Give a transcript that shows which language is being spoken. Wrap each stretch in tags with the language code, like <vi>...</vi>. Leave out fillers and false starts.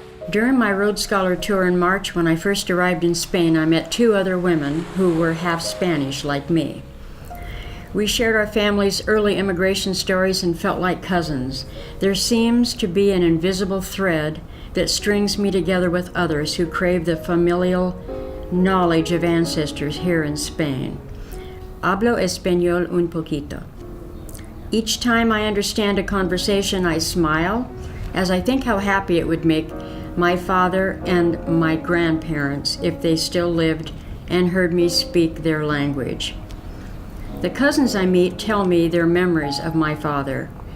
<en>During my Rhodes Scholar tour in March, when I first arrived in Spain, I met 2 other women who were half Spanish like me. We shared our family's early immigration stories and felt like cousins. There seems to be an invisible thread that strings me together with others who crave the familial knowledge of ancestors here in Spain.</en> <es>Hablo español un poquito.</es> <en>Each time I understand a conversation, I smile, as I think how happy it would make my father and my grandparents if they still lived and heard me speak their language. The cousins I meet tell me their memories of my father.</en>